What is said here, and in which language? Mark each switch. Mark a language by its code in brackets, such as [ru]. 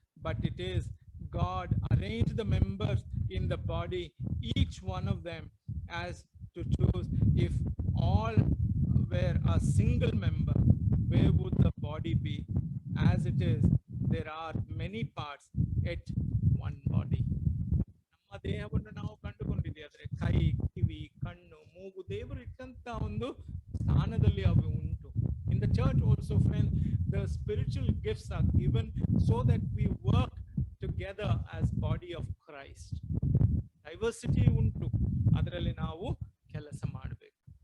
[en] But it is God arranged the members in the body, each one of them as to choose. If all were a single member, where would the body be? As it is, there are many parts, yet one body. [kn] ನಮ್ಮ ದೇಹವನ್ನು ನಾವು ಕಂಡುಕೊಂಡಿದ್ದೇವೆ. ಆದ್ರೆ ಕೈ, ಕಿವಿ, ಕಣ್ಣು, ಮೂಗು ದೇವರು ಇಟ್ಟಂತ ಒಂದು ಸ್ಥಾನದಲ್ಲಿ ಅವು ಉಂಟು. [en] In the church also, friends, the spiritual gifts are given so that we work together as body of Christ. [kn] Diversity untu, ಅದರಲ್ಲಿ ನಾವು ಕೆಲಸ ಮಾಡಬೇಕು.